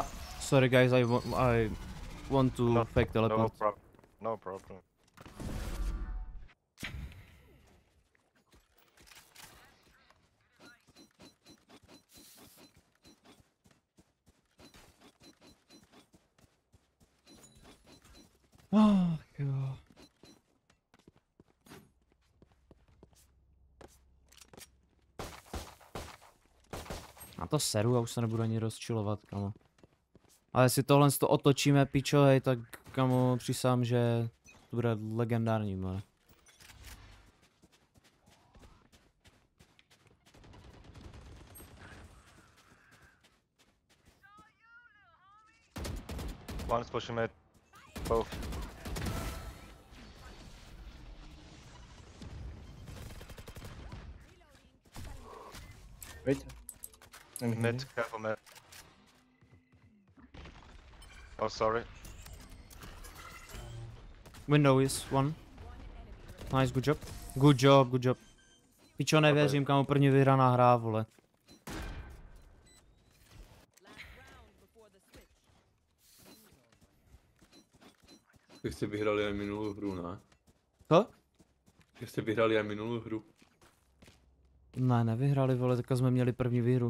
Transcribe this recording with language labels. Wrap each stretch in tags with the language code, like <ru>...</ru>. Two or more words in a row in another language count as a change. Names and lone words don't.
<en>Sorry guys, I want to No, fake No teleport. problem. No problem.</en> <cs>Jo. Na to seru, já už se nebudu ani rozčilovat, kamo. Ale jestli tohle to otočíme, pičo, hej, tak kamo, přísám, že to bude legendární,</cs> <en>more. One is pushing mid. Both. Wait. I'm Mid, healing. careful mid. Oh, sorry. Window is one. Nice, good job. Good job, good job.</en> <cs>Pičo, nevěřím, kamo, první vyhraná hra, vole. Tak jste vyhrali aj minulou hru, ne? Co? Jak jste vyhrali aj minulou hru. Ne, nevyhrali, vole, teďka jsme měli první výhru.</cs>